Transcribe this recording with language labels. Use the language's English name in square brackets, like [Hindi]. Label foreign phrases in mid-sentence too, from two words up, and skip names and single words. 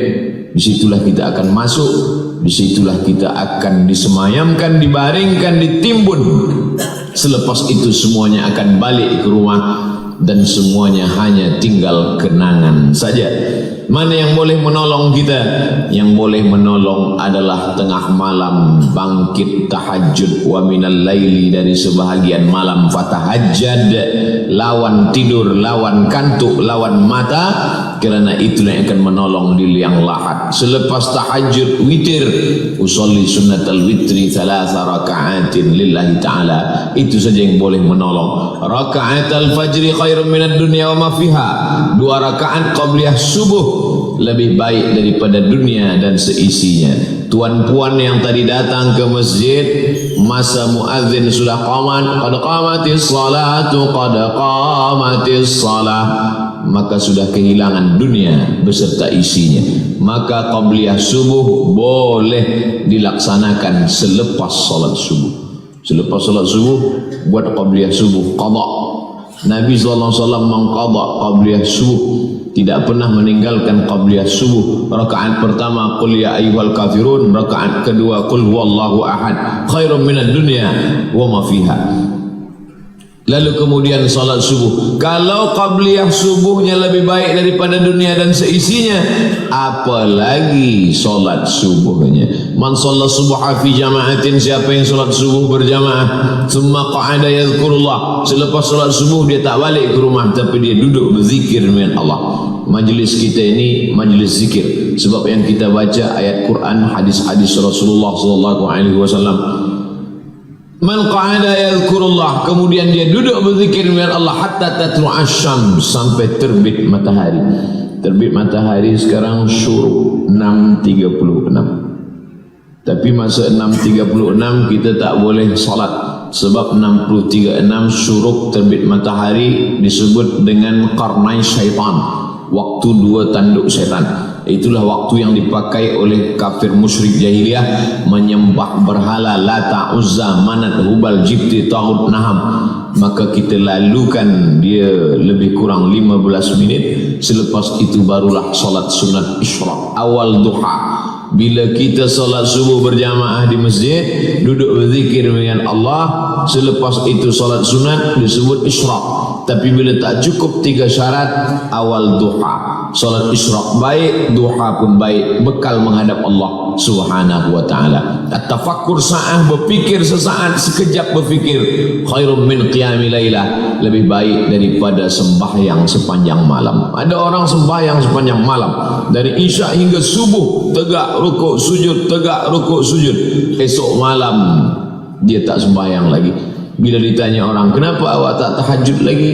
[Malay] Disitulah kita akan masuk, disitulah kita akan disemayamkan, dibaringkan, ditimbun. Selepas itu semuanya akan balik ke rumah, dan semuanya hanya tinggal kenangan saja. Mana yang boleh menolong kita? Yang boleh menolong adalah tengah malam bangkit tahajud, [Arabic] ومن الليل, [Malay] dari sebahagian malam fatahajjad, lawan tidur, lawan kantuk, lawan mata, kerana itulah yang akan menolong di liang lahat. Selepas tahajud witir, [Arabic] أصلي سنة الوتر 3 ركعات لله تعالى, [Malay] itu saja yang boleh menolong. [Arabic] ركعتا الفجر خير من الدنيا وما فيها, [Malay] 2 rakaat qabliyah subuh lebih baik daripada dunia dan seisinya. Tuan-puan yang tadi datang ke masjid masa muazzin sudah qamat, [Arabic] قد قامت الصلاة قد قامت الصلاة, [Malay] maka sudah kehilangan dunia beserta isinya. Maka qabliyah subuh boleh dilaksanakan selepas salat subuh. Selepas salat subuh buat qabliyah subuh, qada. Nabi [Arabic] صلى الله عليه وسلم [Malay] mengqada qabliyah subuh, tidak pernah meninggalkan qabliyah subuh. Rakaat pertama [Arabic] قل يا أيها الكافرون, [Malay] rakaat kedua [Arabic] قل هو الله أحد, خير من الدنيا وما فيها. [Malay] Lalu kemudian salat subuh. Kalau qabliyah subuhnya lebih baik daripada dunia dan seisinya, apalagi salat subuhnya. [Arabic] من صلى الصبح في جماعة, [Malay] siapa yang salat subuh berjamaah, [Arabic] ثم قعد يذكر الله, [Malay] selepas salat subuh dia tak balik ke rumah tapi dia duduk berzikir dengan Allah. Majlis kita ini majlis zikir, sebab yang kita baca ayat Quran, hadis-hadis Rasulullah [Arabic] صلى الله عليه وسلم. من قعد يذكر الله, [Malay] kemudian dia duduk berzikir dengan Allah [Arabic] حتى تطلع الشمس, [Malay] sampai terbit matahari. Terbit matahari sekarang syuruk 6.36. Tapi masa 6.36 kita tak boleh salat, sebab 6.36 syuruk terbit matahari disebut dengan [Arabic] قرني الشيطان, [Malay] waktu 2 tanduk syaitan. Itulah waktu yang dipakai oleh kafir musyrik jahiliyah menyembah berhala Lata, Uzza, Manat, Hubal, Jibti, Taghut, Naham. Maka kita lalukan dia lebih kurang 15 minit. Selepas itu barulah salat sunat isyraq, awal duha. Bila kita salat subuh berjamaah di masjid, duduk berzikir dengan Allah, selepas itu salat sunat disebut isyraq. Tapi bila tak cukup 3 syarat, awal duha. Salat isyraq baik, duha pun baik, bekal menghadap Allah [Arabic] سبحانه وتعالى. التفكر ساعة, [Malay] berfikir sesaat, sekejap berfikir, [Arabic] خير من قيام ليلة, [Malay] lebih baik daripada sembahyang sepanjang malam. Ada orang sembahyang sepanjang malam, dari isya hingga subuh, tegak rukuk sujud, tegak rukuk sujud. Esok malam dia tak sembahyang lagi. Bila ditanya orang, kenapa awak tak tahajud lagi?